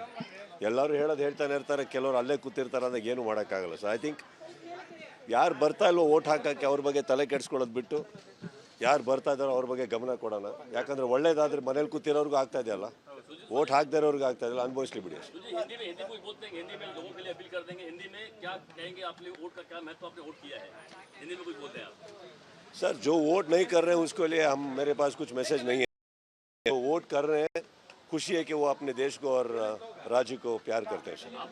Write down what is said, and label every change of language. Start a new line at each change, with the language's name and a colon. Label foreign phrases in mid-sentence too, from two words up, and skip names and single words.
Kannada: ಎಲ್ಲರೂ ಹೇಳ್ತಾನೆ ಇರ್ತಾರೆ, ಕೆಲವರು ಅಲ್ಲೇ ಕೂತಿರ್ತಾರೆ, ಅಂದಾಗ ಏನು ಮಾಡೋಕ್ಕಾಗಲ್ಲ.
English: so I think
Kannada: ಯಾರು ಬರ್ತಾ ಇಲ್ವೋ ಓಟ್ ಹಾಕೋಕ್ಕೆ ಅವ್ರ ಬಗ್ಗೆ ತಲೆ ಕೆಡಿಸ್ಕೊಳ್ಳೋದು ಬಿಟ್ಟು ಯಾರು ಬರ್ತಾ ಇದ್ದಾರೋ ಅವ್ರ ಬಗ್ಗೆ ಗಮನ ಕೊಡೋಣ. ಯಾಕಂದರೆ ಒಳ್ಳೇದಾದ್ರೆ ಮನೇಲಿ ಕೂತಿರೋರ್ಗೂ ಆಗ್ತಾ ಇದೆಯಲ್ಲ, ಓಟ್ ಹಾಕದೇ ಇರೋರ್ಗೂ ಆಗ್ತಾ ಇದೆಯಲ್ಲ, ಅನುಭವಿಸ್ಲಿ ಬಿಡಿ.
Hindi: सर, जो वोट नहीं कर रहे हैं उसके लिए मेरे पास कुछ मैसेज नहीं है. जो वोट कर रहे हैं, खुशी है कि वो अपने देश को और राज्य को प्यार करते हैं.